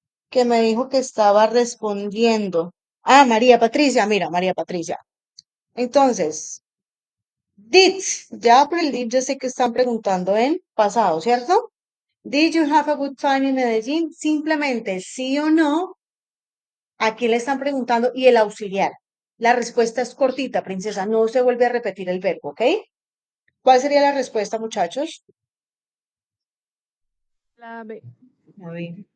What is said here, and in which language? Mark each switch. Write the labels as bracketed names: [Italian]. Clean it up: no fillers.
[Spanish] Que me dijo que estaba respondiendo. Ah, María Patricia, mira, María Patricia. Entonces, did, ya por el did yo sé que están preguntando en pasado, ¿cierto? [English] Did you have a good time in Medellín? [Spanish] Simplemente sí o no, aquí le están preguntando y el auxiliar. La respuesta es cortita, princesa, no se vuelve a repetir el verbo, ¿ok? ¿Cuál sería la respuesta, muchachos? La B. A ver,